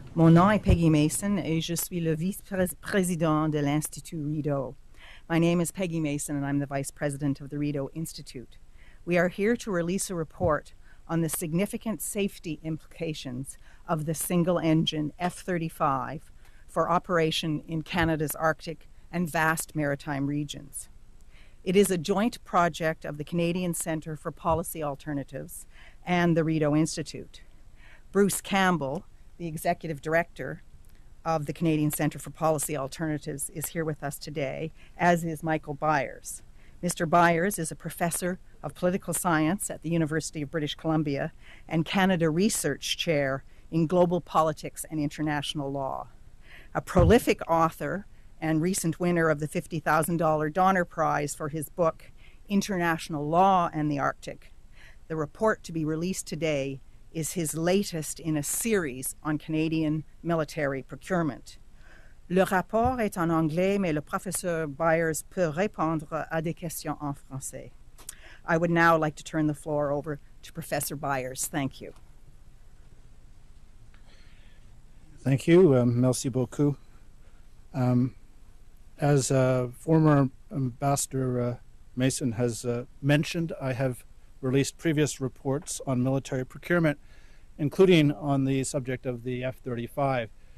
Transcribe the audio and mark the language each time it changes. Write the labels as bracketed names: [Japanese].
[French] Mon nom est Peggy Mason et je suis le vice-président de l'Institut Rideau. [English] My name is Peggy Mason and I'm the vice president of the Rideau Institute. We are here to release a report on the significant safety implications of the single-engine F-35 for operation in Canada's Arctic and vast maritime regions. It is a joint project of the Canadian Centre for Policy Alternatives and the Rideau Institute. Bruce Campbell, the executive director of the Canadian Centre for Policy Alternatives, is here with us today, as is Michael Byers. Mr. Byers is a professor of political science at the University of British Columbia and Canada Research Chair in Global Politics and International Law. A prolific author and recent winner of the $50,000 Donner Prize for his book, International Law and the Arctic. The report to be released today is his latest in a series on Canadian military procurement. [French] Le rapport est en anglais, mais le professeur Byers peut répondre à des questions en français. [English] I would now like to turn the floor over to Professor Byers. Thank you. Thank you. [French] Merci beaucoup. [English] As former Ambassador Mason has mentioned, I have released previous reports on military procurement, including on the subject of the F-35.